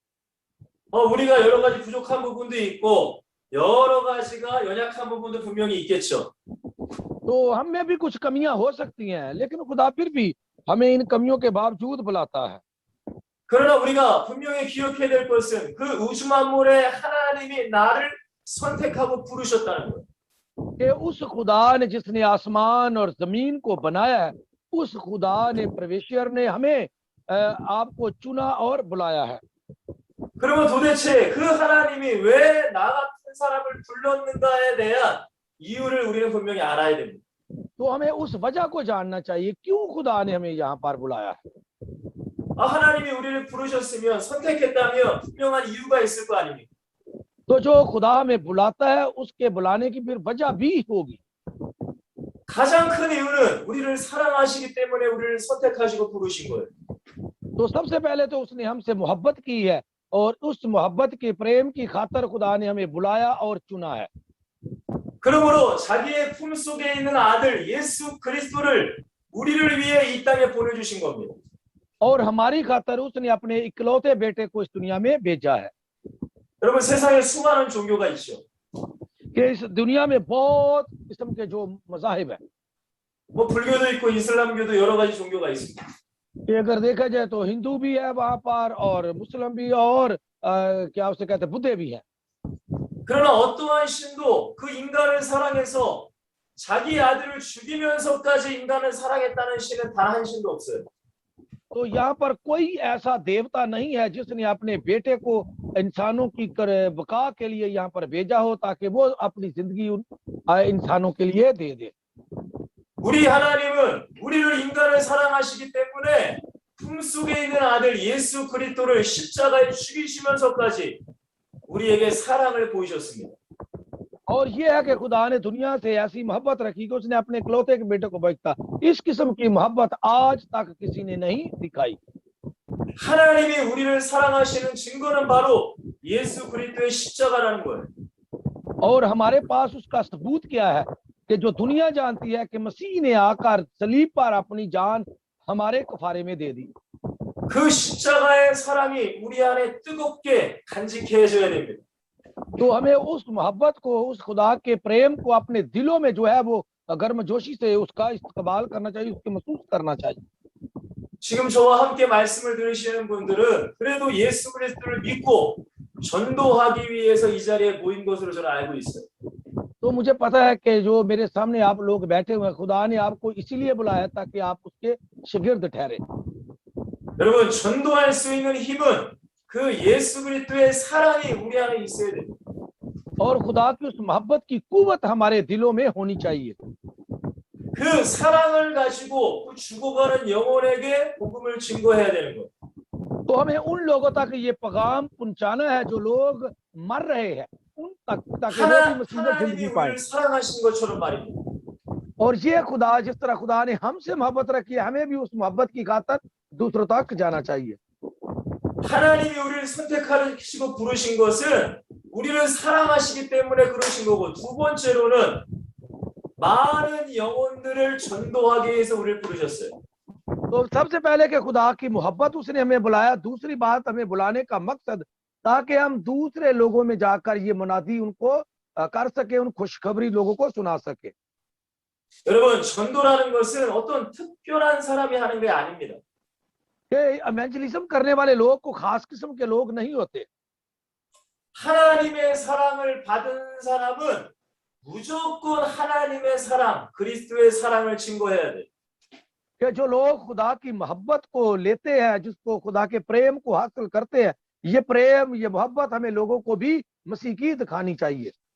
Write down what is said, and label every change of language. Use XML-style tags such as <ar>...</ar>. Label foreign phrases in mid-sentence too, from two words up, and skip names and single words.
<ko>우리가 여러 가지 부족한 부분도 있고 여러 가지가 연약한 부분도 분명히 있겠죠.</ko> <ur>تو ہم میں بھی کچھ کمیاں ہو سکتی ہیں، لیکن خدا پھر بھی ہمیں ان کمیوں کے باوجود بلاتا ہے.</ur> <ko>그러나 우리가 분명히 기억해야 될 것은 그 우주 만물의 하나님이 나를 선택하고 부르셨다는 거예요.</ko> <ur>کہ اس خدا نے جس نے آسمان اور زمین کو بنایا ہے، اس خدا نے، پرمیشور نے ہمیں آپ کو چنا اور بلایا ہے.</ur> <ko>그러면 도대체 그 하나님이 왜 나 같은 사람을 불렀는가에 대한 이유를 우리는 분명히 알아야 됩니다.</ko> <ur>تو ہمیں اس وجہ کو جاننا چاہیے کیوں خدا نے ہمیں یہاں پر بلایا ہے.</ur> <ko>하나님이 우리를 부르셨으면 선택했다면 분명한 이유가 있을 거 아닙니까?</ko> <ur>تو جو خدا ہمیں بلاتا ہے اس کے بلانے کی پھر وجہ بھی ہوگی.</ur> <ko>가장 큰 이유는 우리를 사랑하시기 때문에 우리를 선택하시고 부르신 거예요.</ko> <ur>تو سب سے پہلے تو اس نے ہم سے محبت کی ہے اور اس محبت کے پریم کی خاطر خدا نے ہمیں بلایا اور چنا ہے.</ur> <ko>그러므로 자기의 품속에 있는 아들 예수 그리스도를 우리를 위해 이 땅에 보내주신 겁니다.</ko> <ur>اور ہماری خاطر اس نے اپنے اکلوتے بیٹے کو اس دنیا میں بھیجا ہے.</ur> <ko>여러분, 세상에 수많은 종교가 있죠.</ko> <ur>کہ اس دنیا میں بہت قسم کے جو مذاہب ہے,</ur> <ko>뭐 불교도 있고 이슬람교도 여러 가지 종교가 있습니다.</ko> <ur>کہ اگر دیکھا جائے تو ہندو بھی ہے وہاں پر اور مسلم بھی اور کیا اسے کہتے ہیں بدھ بھی ہے.</ur> <ko>그러나 어떠한 신도 그 인간을 사랑해서 자기 아들을 죽이면서까지 인간을 사랑했다는 신은 단 한 신도 없어요.</ko> <ur>تو یہاں پر کوئی ایسا دیوتا نہیں ہے جس نے اپنے بیٹے کو انسانوں کی بقا کے لیے یہاں پر بھیجا ہو تاکہ وہ اپنی زندگی انسانوں کے لیے دے دے.</ur> <ko>우리 하나님은 우리를 인간을 사랑하시기 때문에 품속에 있는 아들 예수 그리스도를 십자가에 죽이시면서까지 우리에게 사랑을 보이셨습니다.</ko> <ur>اور یہ ہے کہ خدا نے دنیا سے ایسی محبت رکھی کہ اس نے اپنے اکلوتے کے بیٹے کو بھیجا. اس قسم کی محبت آج تک کسی نے نہیں دکھائی.</ur> <ko>하나님이 우리를 사랑하시는 증거는 바로 예수 그리스도의 십자가라는 거예요.</ko> <ur>اور ہمارے پاس اس کا ثبوت کیا ہے کہ جو دنیا جانتی ہے کہ مسیح نے آ کر صلیب پر اپنی جان ہمارے کفارے میں دے دی.</ur> <ko>그 십자가의 사랑이 우리 안에 뜨겁게 간직해져야 됩니다.</ko> <ur>تو ہمیں اس محبت کو، اس خدا کے پریم کو اپنے دلوں میں جو ہے وہ گرم جوشی سے اس کا استعمال کرنا چاہیے، اس کے محسوس کرنا چاہیے.</ur> <ko>지금 저와 함께 말씀을 들으시는 분들은 그래도 예수 그리스도를 믿고 전도하기 위해서 이 자리에 모인 것으로 저는 알고 있어요.</ko> <ur>تو مجھے پتا ہے کہ جو میرے سامنے آپ لوگ بیٹھے ہوئے ہیں، خدا نے آپ کو اسی لیے بلایا تاکہ آپ اس کے شاگرد ٹھہرے.</ur> <ko>여러분, 전도할 수 있는 힘은 그 예수 그리스도의 사랑이 우리 안에 있어야 됩니다.</ko> <ur>اور خدا کی اس محبت کی قوت ہمارے دلوں میں ہونی چاہیے.</ur> <ko>그 사랑을 가지고 그 죽어가는 영혼에게 복음을 증거해야 되는 거예요.</ko> <ur>تو ہمیں ان لوگوں تک یہ پیغام پہنچانا ہے جو لوگ مر رہے ہیں، ان تک تاکہ وہ بھی مسیح میں</ur> <ko>하나님이</ko> <ur>زندگی پائے.</ur> <ko>우리를 사랑하신 것처럼 말입니다.</ko> <ur>اور یہ خدا، جس طرح خدا نے ہم سے محبت رکھی ہے، ہمیں بھی اس محبت کی خاطر دوسروں تک جانا چاہیے.</ur> <ko>하나님이 우리를 선택하시고 부르신 것은 우리를 사랑하시기 때문에 그러신 거고, 두 번째로는 많은 영혼들을 전도하기 위해서 우리를 부르셨어요.</ko> <ur>تو سب سے پہلے کہ خدا کی محبت اس نے ہمیں بلایا، دوسری بات ہمیں بلانے کا مقصد تاکہ ہم دوسرے لوگوں میں جا کر یہ منادی ان کو کر سکے، ان خوشخبری لوگوں کو سنا سکے.</ur> <ko>여러분, 전도라는 것은 어떤 특별한 사람이 하는 게 아닙니다.</ko> <ur>کہ ایونجلزم کرنے والے لوگ کو خاص قسم کے لوگ نہیں ہوتے.</ur> <ko>하나님의 사랑을 받은 사람은 무조건 하나님의 사랑, 그리스도의 사랑을 증거해야 돼.</ko> <ur>کہ جو لوگ خدا کی محبت کو لیتے ہیں، جس کو خدا کے پریم کو حاصل کرتے ہیں، یہ پریم، یہ محبت ہمیں لوگوں کو بھی مسیح کی دکھانی چاہیے.</ur>